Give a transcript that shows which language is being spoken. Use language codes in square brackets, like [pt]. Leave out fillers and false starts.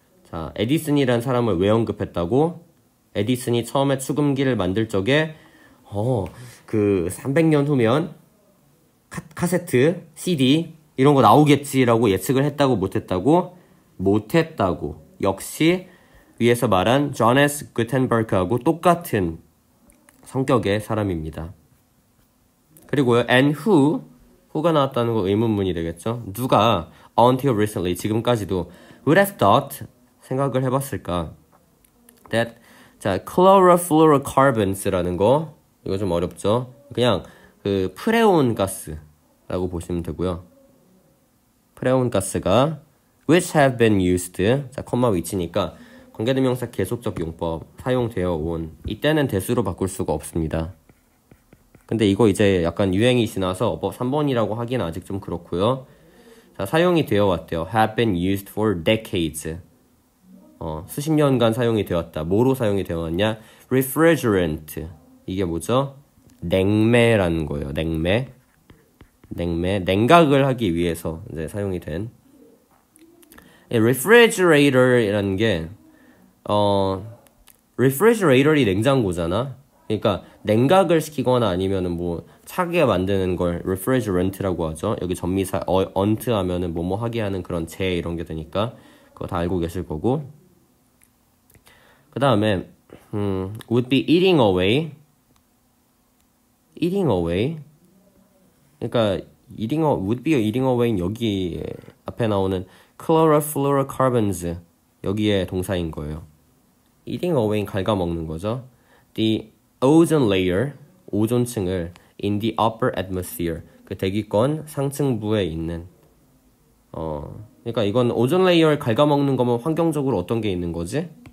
[ko] 자, 에디슨이란 사람을 왜 언급했다고? 에디슨이 처음에 축음기를 만들 적에 그 300년 후면 카세트, CD 이런 거 나오겠지라고 예측을 했다고 못했다고? 못했다고. 역시 위에서 말한 조네스 구텐버그하고 똑같은 성격의 사람입니다. 그리고요, [en] and who [ko] 가 나왔다는 거 의문문이 되겠죠. 누가 [en] until recently [ko] 지금까지도 [en] would have thought [ko] 생각을 해봤을까? that 자 chlorofluorocarbons라는 거 이거 좀 어렵죠. 그냥 그 프레온 가스라고 보시면 되고요. 프레온 가스가 [en] which have been used [ko] 자 콤마 위치니까 관계대명사 계속적 용법 사용되어 온 이때는 대수로 바꿀 수가 없습니다. 근데 이거 이제 약간 유행이 지나서 3번이라고 하기는 아직 좀 그렇고요. 자, 사용이 되어 왔대요. [en] have been used for decades. [ko] 수십 년간 사용이 되었다. 뭐로 사용이 되어 왔냐? refrigerant. 이게 뭐죠? 냉매라는 거예요. 냉각을 하기 위해서 이제 사용이 된. refrigerator이라는 게 refrigerator이 냉장고잖아. 그러니까 냉각을 시키거나 아니면은 뭐 차게 만드는 걸 refrigerant라고 하죠. 여기 전미사 언트 하면은 뭐뭐 하게 하는 그런 재 이런 게 되니까 그거 다 알고 계실 거고. 그 다음에 [en] would be eating away. [ko] 그러니까 would be eating away는 여기 앞에 나오는 chlorofluorocarbons 여기에 동사인 거예요. eating away는 갉아먹는 거죠. [en] The ozone layer, [ko] 오존층을 [en] in the upper atmosphere, [ko] 그 대기권 상층부에 있는 그러니까 이건 오존 레이어를 갉아먹는 거면 환경적으로 어떤 게 있는 거지?